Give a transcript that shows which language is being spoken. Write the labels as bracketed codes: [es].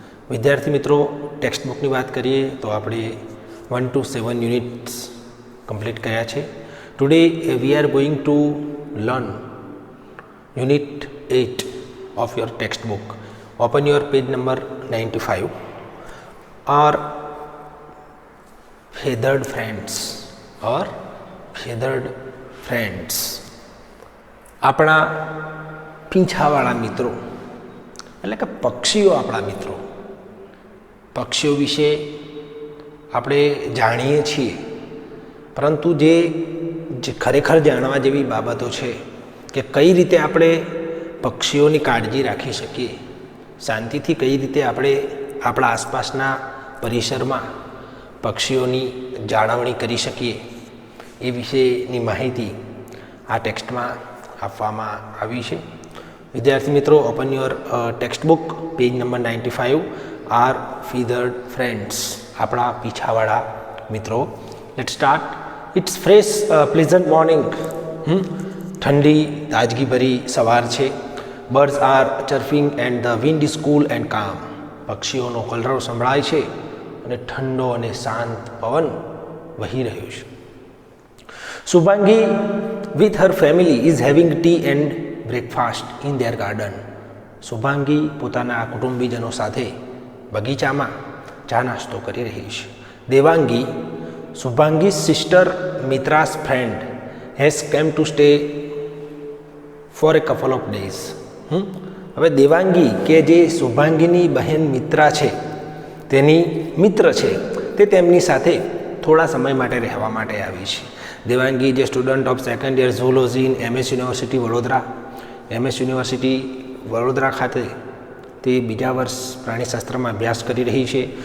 [gu] વિદ્યાર્થી મિત્રો, ટેક્સ્ટ બુકની વાત કરીએ તો આપણે 1 to 7 યુનિટ્સ કમ્પ્લીટ કર્યા છે. [en] Today we are going to learn unit 8 of your textbook. Open your page number 95. Our feathered friends or feathered friends. [gu] આપણા પીંછાવાળા મિત્રો એટલે કે પક્ષીઓ આપણા મિત્રો. પક્ષીઓ વિશે આપણે જાણીએ છીએ, પરંતુ જે ખરેખર જાણવા જેવી બાબતો છે કે કઈ રીતે આપણે પક્ષીઓની કાળજી રાખી શકીએ, શાંતિથી કઈ રીતે આપણે આપણા આસપાસના પરિસરમાં પક્ષીઓની જાળવણી કરી શકીએ, એ વિશેની માહિતી આ ટેક્સ્ટમાં આપવામાં આવી છે. વિદ્યાર્થી મિત્રો, [en] Open your text book, page number 95. Our feathered friends, [gu] આપણા પીછાવાળા મિત્રો. [en] Let start. It's fresh pleasant morning. [gu] ઠંડી તાજગીભરી સવાર છે. [en] Birds are chirping and the wind is cool and calm. [gu] પક્ષીઓનો કલરવ સંભળાય છે અને ઠંડો અને શાંત પવન વહી રહ્યો છે. [en] Shubhangi with her family is having tea and breakfast in their garden. [gu] Shubhangi પોતાના કુટુંબીજનો સાથે બગીચામાં ચા નાસ્તો કરી રહી છે. [en] Devangi, Shubhangi's sister Mitra's friend has come to stay for a couple of days. [gu] હવે દેવાંગી કે જે શુભાંગીની બહેન મિત્રા છે, તેની મિત્ર છે, તે તેમની સાથે થોડા સમય માટે રહેવા માટે આવી છે. દેવાંગી જે [en] student of second year zoology in MS university Vadodara, [gu] MS university Vadodara ખાતે તે બીજા વર્ષ પ્રાણીશાસ્ત્રમાં અભ્યાસ કરી રહી છે.